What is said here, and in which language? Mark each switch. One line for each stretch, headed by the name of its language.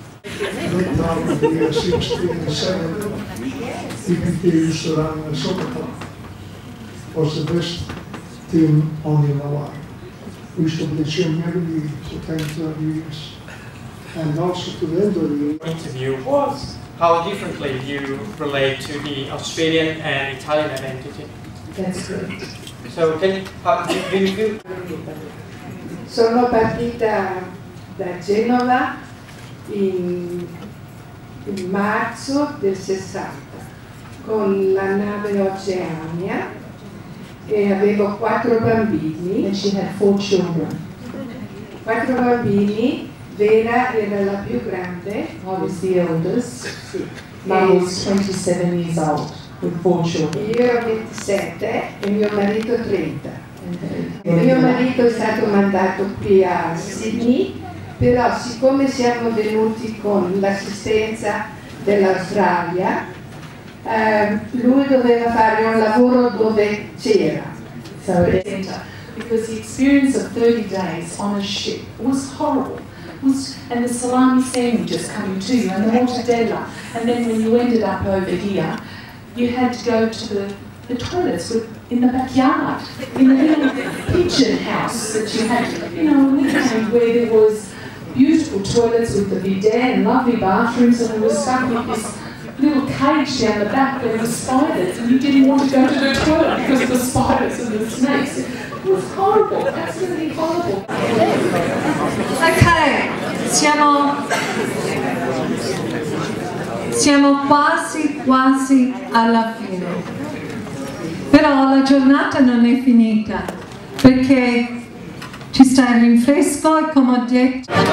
English: Looked out in the year 67, EPT Suran Soccer was the best team on the Illawarra. We used to play Premier League for 10-12 years. And also to the end of the interview was how differently you relate to the Australian and Italian identity. That's good. So how do you feel?
Italian: Sono partita da Genova in marzo del 60 con la nave Oceania e avevo 4 bambini.
English: And she had 4 children.
Italian: 4 bambini, Vera era la più grande.
English: I was the eldest. Mum was 27 years old with 4 children.
Italian: Io ero 27 e mio marito 30. Mio marito è stato mandato qui a Sydney, però siccome siamo venuti con l'assistenza dell'Australia, lui doveva fare un lavoro dove c'era.
English: Because the experience of 30 days on a ship was horrible. And the salami sandwiches coming to you, and the mortadella, and then when you ended up over here, you had to go to the toilets in the backyard, in the little pigeon house that you had, where there was beautiful toilets with the bidet and lovely bathrooms, and we were stuck with this little cage down the back where there were spiders, and you didn't want to go to the toilet because of the spiders and the snakes. It was horrible, absolutely horrible.
Italian: Ok, siamo quasi alla fine. Però la giornata non è finita, perché ci sta il rinfresco e come ho detto...